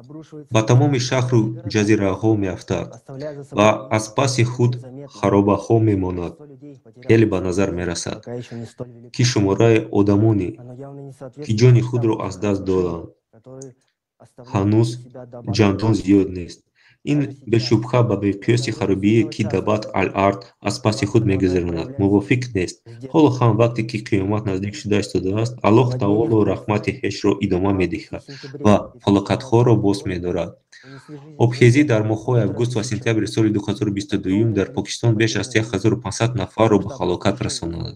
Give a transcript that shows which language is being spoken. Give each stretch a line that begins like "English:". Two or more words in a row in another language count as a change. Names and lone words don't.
Tajik: ба тамоми шаҳру ҷазираҳо меафтад ва аз паси худ харобаҳо мемонад. Хеле ба назар мерасад, ки шумораи одамоне, ки ҷони худро аз даст доданд, ҳанӯз чандон зиёд нест. Ин бешубҳа ба миқёси харобие, ки Dabbat al-Ard аз паси худ мегузаронад, мувофиқ нест. Ҳоло ҳам вақте ки қиёмат наздик шуда истодааст, Аллоҳ таоло раҳмати ҳешро идома медиҳад ва фалокатҳоро боз медорад. Обхезӣ дар моҳҳои август ва сентябри соли 2022 дар Покистон беш аз 1500 нафарро ба ҳалокат расонад.